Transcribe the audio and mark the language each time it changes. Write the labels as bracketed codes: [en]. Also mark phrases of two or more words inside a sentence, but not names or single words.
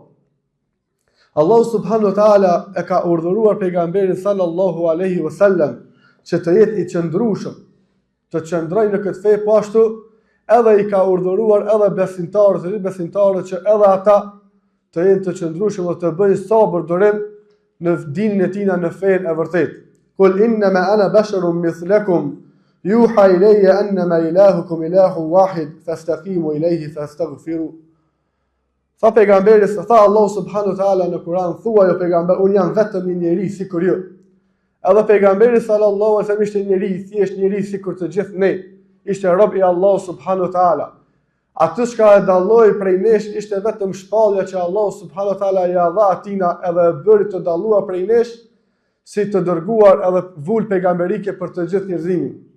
[sq] Allah [ar] سبحانه وتعالى [sq] e ka urdhëruar pejgamberin [ar] صلى الله عليه وسلم [sq] që të jetë i qëndrueshëm, të qëndrojë në këtë fe, po ashtu edhe i ka urdhëruar edhe besimtarët që edhe ata të jenë të qëndrueshëm dhe të bëjnë sabër durim në dinin e tina, në fenë e vërtetë. [ar] قل إنما أنا بشر مثلكم يوحى إلي أنما إلهكم إله واحد فاستقيموا إليه فاستغفروا. [sq] Sa pejgamberi, sa Allah [ar] سبحانه وتعالى [sq] në Kur'an, thua jo pejgamber, unë jam vetëm një njeri sikur ju. Edhe pejgamberi [ar] صلى الله عليه وسلم [sq] ishte njeri, thjesht njeri sikur të gjithë ne. Ishte rob i Allah [ar] سبحانه وتعالى. [sq] Atë çka e dalloi prej nesh ishte vetëm shpallja që Allah [ar] سبحانه وتعالى [sq] ja dha atina, edhe e bëri të dalluar prej nesh si të dërguar edhe vul pejgamberike për të gjithë njerëzimin.